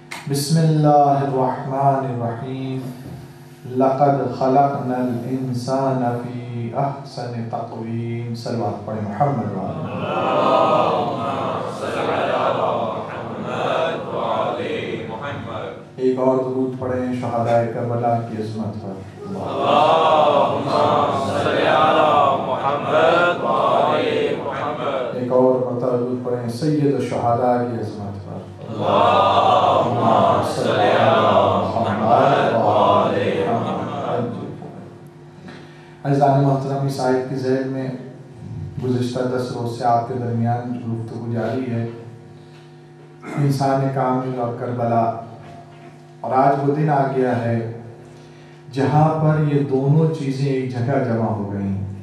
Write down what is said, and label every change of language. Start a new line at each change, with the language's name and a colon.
Arabic: بسم الله الرحمن الرحيم. لقد خلقنا الإنسان في أحسن تقويم.
Urdu: صلوات پڑھیں محمد
Arabic: اللهم صل على محمد وعلى محمد.
Urdu: ایک اور درود پڑھیں شہدائے کربلا کی عظمت پر.
Arabic: اللهم صل على محمد وعلى محمد.
Urdu: ایک اور مرتبہ درود پڑھیں سید الشہداء کی عظمت پر.
Arabic: اللهم صل على محمد وعلى محمد.
Urdu: عزیزان محترم، اس آیت کی ذیل میں گزشتہ 10 روز سے آپ کے درمیان گفتگو جاری ہے انسان کامل اور کربلا، اور آج وہ دن آ گیا ہے جہاں پر یہ دونوں چیزیں ایک جگہ جمع ہو گئیں.